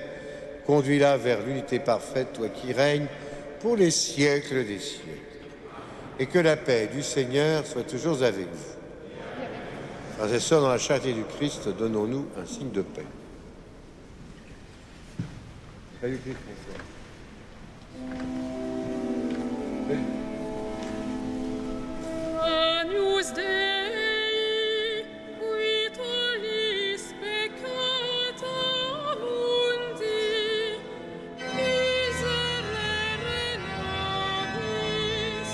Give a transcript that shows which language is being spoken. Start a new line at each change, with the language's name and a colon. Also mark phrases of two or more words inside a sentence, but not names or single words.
French: Conduis-la vers l'unité parfaite, toi qui règnes pour les siècles des siècles. Et que la paix du Seigneur soit toujours avec vous. Frères et sœurs, dans la charité du Christ, donnons-nous un signe de paix. Salut Christ, mon frère.
Latin: Agnus Dei, qui tollis peccata mundi, miserere nobis.